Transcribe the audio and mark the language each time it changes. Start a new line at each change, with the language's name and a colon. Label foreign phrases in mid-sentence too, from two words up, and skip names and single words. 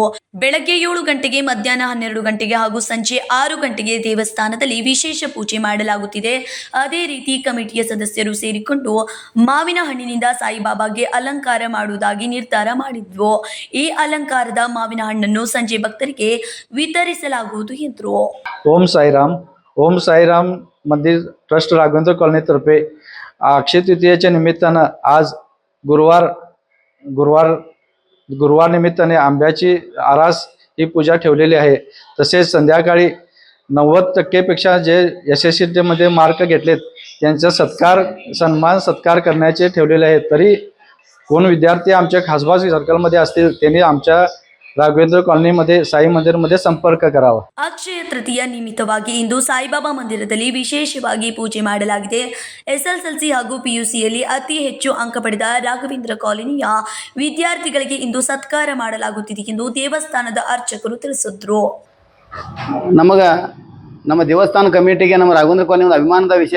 Kannada: ಬೆಳಗ್ಗೆ 7 ಗಂಟೆಗೆ, ಮಧ್ಯಾಹ್ನ 12 ಗಂಟೆಗೆ ಹಾಗೂ ಸಂಜೆ 6 ಗಂಟೆಗೆ ದೇವಸ್ಥಾನದಲ್ಲಿ ವಿಶೇಷ ಪೂಜೆ ಮಾಡಲಾಗುತ್ತಿದೆ. ಅದೇ ರೀತಿ ಕಮಿಟಿಯ ಸದಸ್ಯರು ಸೇರಿಕೊಂಡು ಮಾವಿನ ಹಣ್ಣಿನಿಂದ ಸಾಯಿಬಾಬಾಗೆ ಅಲಂಕಾರ ಮಾಡುವುದಾಗಿ ನಿರ್ಧಾರ ಮಾಡಿದ್ವು. ಈ ಅಲಂಕಾರದ ಮಾವಿನ ಹಣ್ಣನ್ನು ಸಂಜೆ ಭಕ್ತರಿಗೆ वितरिಸಲಾಗುವುದು ಎಂದರು.
Marathi: ओम साईराम मंदिर ट्रस्ट राघवेंद्र कॉलनी तर्फे अक्षय तृतीयेच्या निमित्तानं आज गुरुवार निमित्ताने आंब्याची आरास ही पूजा ठेवलेली आहे. तसेच संध्याकाळी 90% जे यशस्वीतेमध्ये मार्क घेतलेत त्यांचा सत्कार करण्याचे ठेवलेले आहे. तरी कोण विद्यार्थी आमच्या खासबाग सर्कलमध्ये असतील त्यांनी आमच्या राघवेंद्र कॉलनीमध्ये साई मंदिरमध्ये संपर्क करावा.
Kannada: ಅಕ್ಷಯ ತೃತೀಯ ನಿಮಿತ್ತವಾಗಿ ಇಂದು ಸಾಯಿಬಾಬಾ ಮಂದಿರದಲ್ಲಿ ವಿಶೇಷವಾಗಿ ಪೂಜೆ ಮಾಡಲಾಗಿದೆ. ಎಸ್ಎಸ್ಎಲ್ಸಿ ಹಾಗೂ ಪಿಯುಸಿಯಲ್ಲಿ ಅತಿ ಹೆಚ್ಚು ಅಂಕ ಪಡೆದ ರಾಘವೇಂದ್ರ ಕಾಲೋನಿಯ ವಿದ್ಯಾರ್ಥಿಗಳಿಗೆ ಇಂದು ಸತ್ಕಾರ ಮಾಡಲಾಗುತ್ತಿದೆ ಎಂದು ದೇವಸ್ಥಾನದ ಅರ್ಚಕರು ತಿಳಿಸಿದ್ರು. ನಮ್ಮ ದೇವಸ್ಥಾನ ಕಮಿಟಿಗೆ ನಮ್ಮ ರಾಘವೇಂದ್ರ ಕಾಲೋನಿ ಒಂದು ಅಭಿಮಾನದ ವಿಷಯ